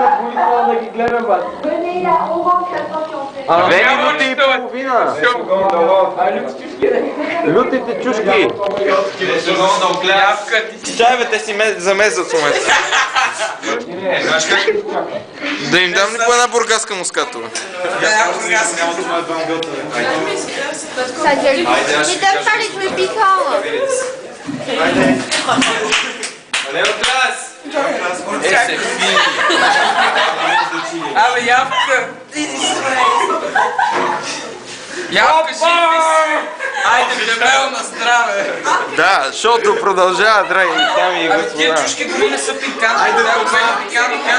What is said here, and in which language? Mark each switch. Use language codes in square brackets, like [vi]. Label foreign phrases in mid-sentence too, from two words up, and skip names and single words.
[bg] 2 минути и половина. Лютите чушки. Чай бе, те си замезват в момента. Да им дам ли по една бургаска мускатова? [fr] Ça gueule. Mais donne pas les trucs piquants. C'est fini. [bg] Абе, ябка. Ябка, айде, дебел на здраве. Да, шоуто продължава, драги дами и Тия господа. чушки дори не са пикантни. Айде, пикантни.